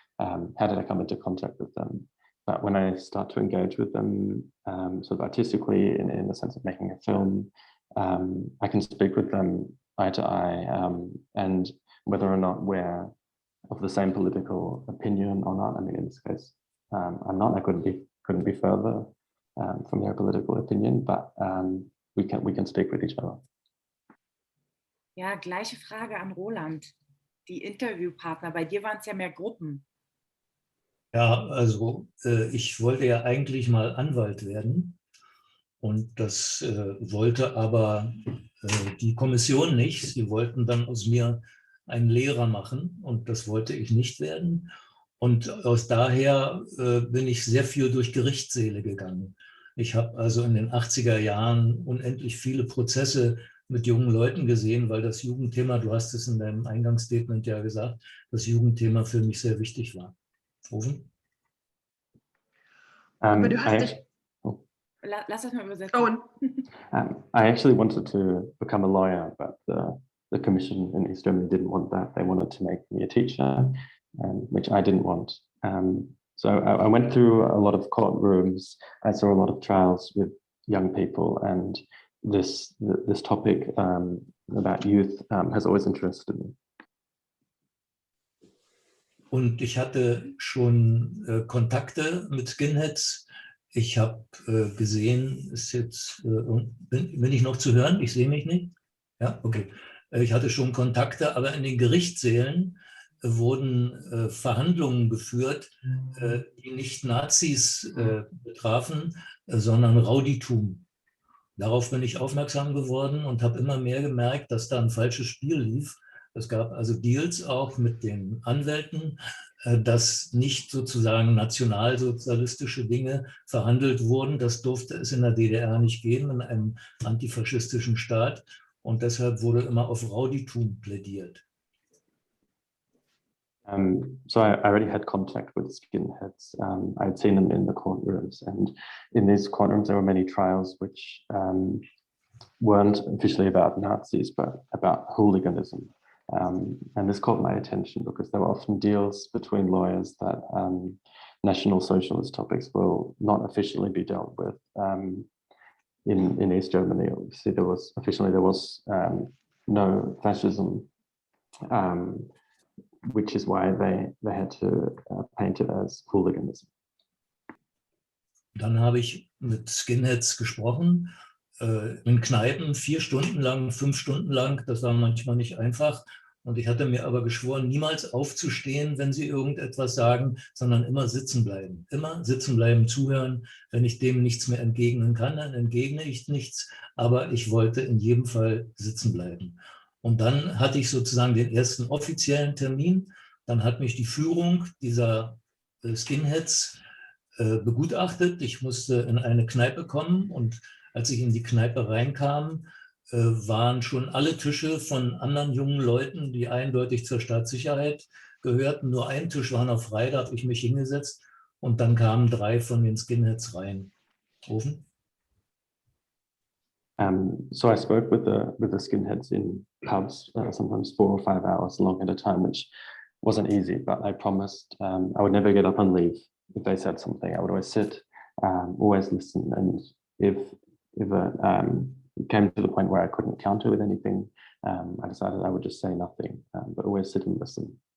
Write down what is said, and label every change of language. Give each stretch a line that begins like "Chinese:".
English: How did I come into contact with them? But when I start to engage with them sort of artistically in the sense of making a film, I can speak with them eye to eye, and whether or not we're of the same political opinion or not. I mean, in this case, I'm not. I couldn't be further from their political opinion, but we can speak with each other.
German: Ja, gleiche Frage an Roland. Die Interviewpartner, bei dir waren es ja mehr Gruppen. Ja, also ich wollte ja eigentlich mal Anwalt werden und das wollte aber die Kommission nicht. Sie wollten dann aus mir einen Lehrer machen und das wollte ich nicht werden. Und aus daher bin ich sehr viel durch Gerichtssäle gegangen. Ich habe also in den 80er Jahren unendlich viele Prozesse mit jungen Leuten gesehen, weil das Jugendthema, du hast es in deinem Eingangsstatement ja gesagt, das Jugendthema für mich sehr wichtig war. Oven? Aber du hast dich... Lass das mal übersetzen. Owen.
English: I actually wanted to become a lawyer, but the commission in East Germany didn't want that. They wanted to make me a teacher, which I didn't want. So I went through a lot of courtrooms. I saw a lot of trials with young people, and this topic about youth has always interested me.
German: Und ich hatte schon Kontakte mit Skinheads. Ich habe gesehen, ist jetzt, bin ich noch zu hören? Ich sehe mich nicht. Ja, okay. Ich hatte schon Kontakte, aber in den Gerichtssälen wurden Verhandlungen geführt, die nicht Nazis betrafen, sondern Rowdytum. Darauf bin ich aufmerksam geworden und habe immer mehr gemerkt, dass da ein falsches Spiel lief. Es gab also Deals auch mit den Anwälten, dass nicht sozusagen nationalsozialistische Dinge verhandelt wurden. Das durfte es in der DDR nicht geben, in einem antifaschistischen Staat. Und deshalb wurde immer auf Rowdytum plädiert.
English: So I already had contact with skinheads. I'd seen them in the courtrooms, and in these courtrooms there were many trials which weren't officially about Nazis, but about hooliganism. And this caught my attention because there were often deals between lawyers that National Socialist topics will not officially be dealt with. In East Germany, obviously there was no fascism, which is why they had to paint it as hooliganism.
German: Dann habe ich mit Skinheads gesprochen, in Kneipen 4 Stunden lang, 5 Stunden lang. Das war manchmal nicht einfach. Und ich hatte mir aber geschworen, niemals aufzustehen, wenn sie irgendetwas sagen, sondern immer sitzen bleiben. Immer sitzen bleiben, zuhören. Wenn ich dem nichts mehr entgegnen kann, dann entgegne ich nichts. Aber ich wollte in jedem Fall sitzen bleiben. Und dann hatte ich sozusagen den ersten offiziellen Termin. Dann hat mich die Führung dieser Skinheads begutachtet. Ich musste in eine Kneipe kommen und als ich in die Kneipe reinkam, waren schon alle Tische von anderen jungen Leuten, die eindeutig zur Staatssicherheit gehörten. Nur ein Tisch war noch frei, da habe ich mich hingesetzt und dann kamen 3 von den Skinheads rein. Ofen?
English: So I spoke with the skinheads in pubs, sometimes 4 or 5 hours long at a time, which wasn't easy, but I promised I would never get up and leave if they said something. I would always sit, always listen, and if it came to the point where I couldn't counter with anything, I decided I would just say nothing, but always sit and listen.